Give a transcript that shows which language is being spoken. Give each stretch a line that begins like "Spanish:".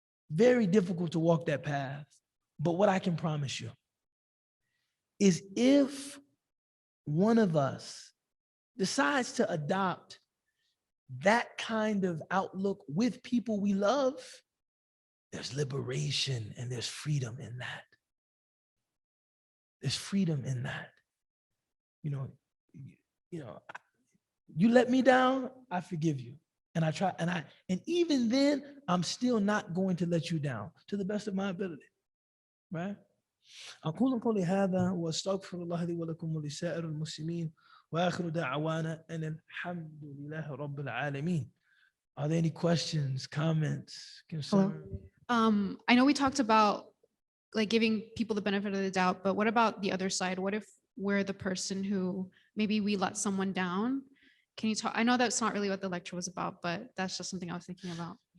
English: Very difficult to walk that path. But what I can promise you is if one of us decides to adopt that kind of outlook with people we love, there's liberation and there's freedom in that. There's freedom in that. You let me down, I forgive you. And I try, and even then, I'm still not going to let you down to the best of my ability. Right?
Arabic: أقول قولي هذا وأستغفر الله لي ولكم ولسائر المسلمين وآخر دعوانا أن الحمد لله رب العالمين.
English: Are there any questions, comments, concerns? I know we talked about like giving people the benefit of the doubt, but what about the other side? What if we're the person who maybe we let someone down Can you talk? I know that's not really what the lecture was about, but that's just something I was thinking about.